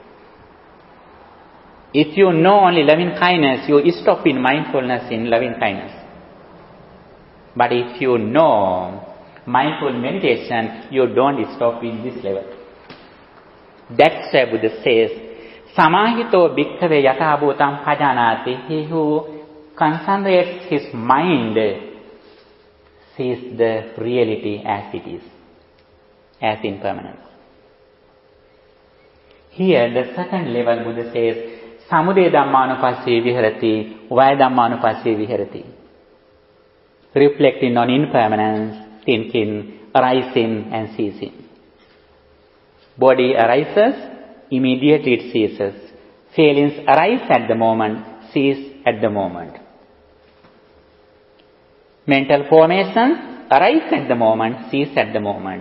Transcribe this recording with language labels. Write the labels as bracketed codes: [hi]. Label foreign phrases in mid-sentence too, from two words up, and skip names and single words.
[en] If you know only loving kindness, you stop in mindfulness in loving kindness. But if you know mindful meditation, you don't stop in this level. That's why Buddha says, [pi] Samahito bhikkhave yatha bhutam pajanati. [en] He who concentrates his mind sees the reality as it is, as impermanence. Here, the second level, Buddha says, [pi] Samude dhammanupassee viharati, Vaya dhammanupassee viharati. [en] Reflecting on impermanence, thinking, arising and ceasing. Body arises, immediately it ceases. Feelings arise at the moment, cease at the moment. Mental formations arise at the moment, cease at the moment.